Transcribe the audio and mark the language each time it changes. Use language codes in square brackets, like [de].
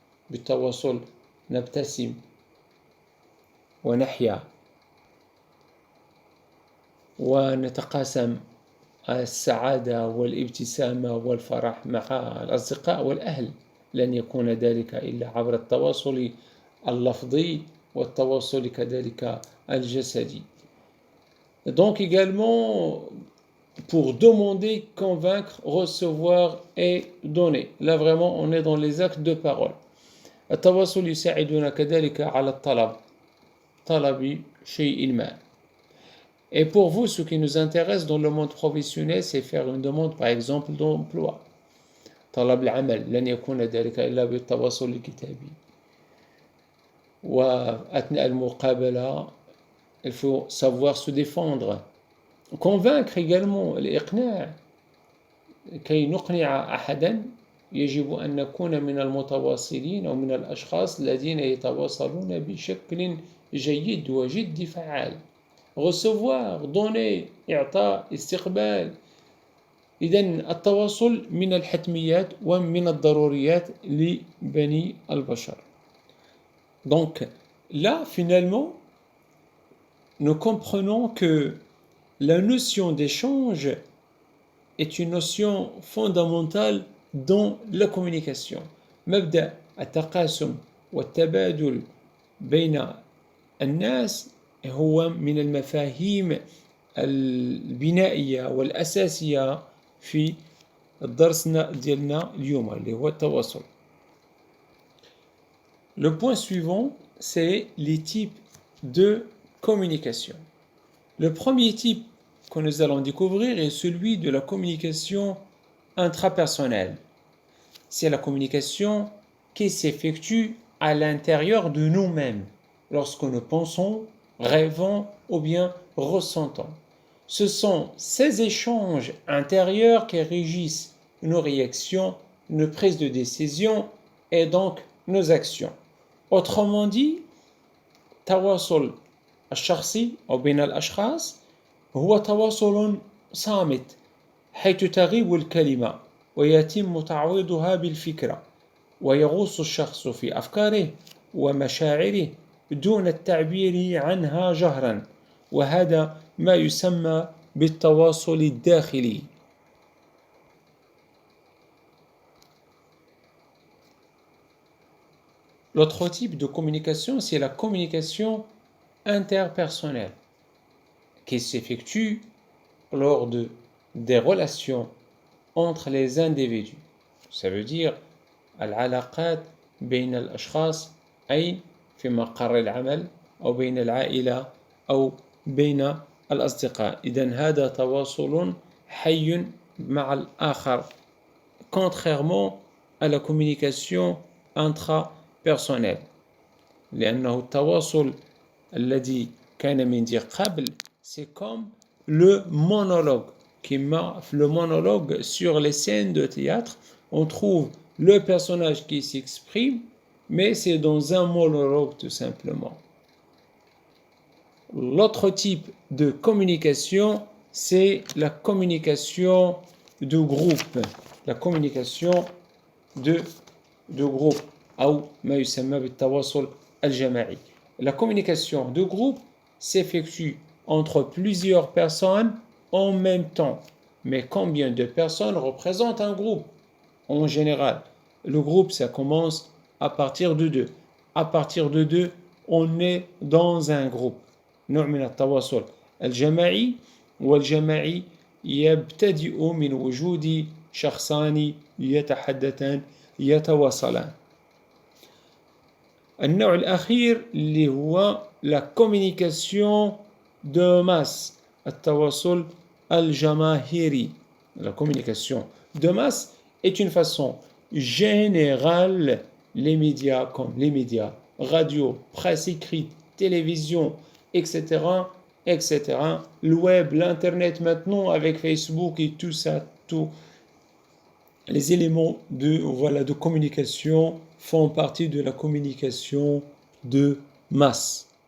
[ar] بالتواصل نبتسم ونحيا ونتقاسم السعادة والابتسامة والفرح مع الأصدقاء والأهل. لن يكون ذلك إلا عبر التواصل اللفظي والتواصل كذلك الجسدي. [fr] Donc également pour demander, convaincre, recevoir et donner. Là vraiment on est dans les actes de parole. [ar] التواصل يساعدنا كذلك على طلب شيء ما. [fr] Et pour vous, ce qui nous intéresse dans le monde professionnel, c'est faire une demande par exemple d'emploi. [ar] طلب العمل لن يكون ذلك إلا بالتواصل الكتابي. وأثناء المقابلة [fr] il faut savoir se défendre. Convaincre également, [ar] الإقناع. كي نقنع أحدا يجب أن نكون من المتواصلين أو من الأشخاص الذين يتواصلون بشكل جيد وجد فعال. [fr] recevoir, donner، [ar] إعطاء، استقبال. إذن التواصل من الحتميات ومن الضروريات لبني البشر. [fr] Donc là, finalement, nous comprenons que la notion d'échange est une notion fondamentale dans la communication. [ar] مبدأ التقاسم والتبادل بين الناس هو من المفاهيم البنائية والأساسية في درسنا ديالنا اليوم اللي هو التواصل. [fr] Le point suivant, c'est les types de communication. Le premier type que nous allons découvrir est celui de la communication intrapersonnelle. C'est la communication qui s'effectue à l'intérieur de nous-mêmes, lorsque nous pensons, rêvons ou bien ressentons. Ce sont ces échanges intérieurs qui régissent nos réactions, nos prises de décision et donc nos actions. Autrement dit, [ar] التواصل الشخصي أو بين الأشخاص هو تواصل صامت، حيث تغيب الكلمة ويتم تعويضها بالفكرة، ويغوص الشخص في أفكاره ومشاعره دون التعبير عنها جهرا، وهذا ما يسمى بالتواصل الداخلي. [fr] L'autre type de communication, c'est la communication interpersonnelle qui s'effectue lors des relations entre les individus. Ça veut dire [ar] العلاقات بين الأشخاص أي في مقر العمل أو بين العائلة أو بين الأصدقاء. إذن هذا تواصل حي مع الآخر [fr] contrairement à la communication intrapersonnelle. [ar] لأنه التواصل الذي كان من ذي قبل [fr] c'est comme le monologue. Le monologue sur les scènes de théâtre, on trouve le personnage qui s'exprime, mais c'est dans un monologue tout simplement. L'autre type de communication, c'est la communication de groupe. La communication de groupe, [ar] أو ما يسمى بالتواصل الجماعي. [fr] La communication de groupe s'effectue entre plusieurs personnes en même temps. Mais combien de personnes représentent un groupe? En général, le groupe, ça commence à partir de 2. À partir de 2, on est dans un groupe. [ar] نوع من التواصل الجماعي، والجماعي يبتدئ من وجود شخصان يتحدثان يتواصلان. النوع الأخير اللي هو [fr] la communication de masse، [ar] التواصل الجماهيري. [fr] La communication de masse est une façon générale, les médias comme les médias, radio, presse écrite, télévision, etc., etc., le web, l'internet maintenant avec Facebook et tout ça, tous les éléments de communication font partie de la communication de masse.